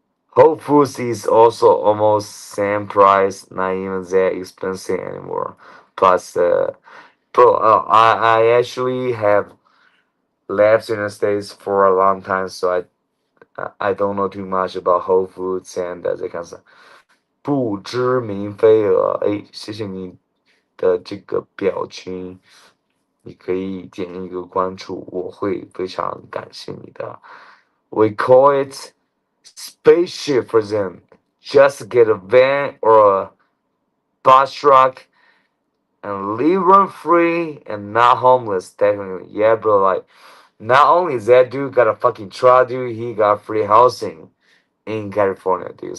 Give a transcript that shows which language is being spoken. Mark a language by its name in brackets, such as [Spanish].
[English] Whole Foods is also almost same price, not even that expensive anymore. Plus, bro, I actually have lived in the States for a long time, so I don't know too much about Whole Foods and [Chinese] 这看啥。不知名飞蛾，哎，谢谢你的这个表情，你可以点一个关注，我会非常感谢你的。 [English] We call it spaceship for them. Just get a van or a bus truck and live rent free and not homeless. Technically, yeah, bro. Like, not only is that dude got a fucking truck, dude, he got free housing in California, dude.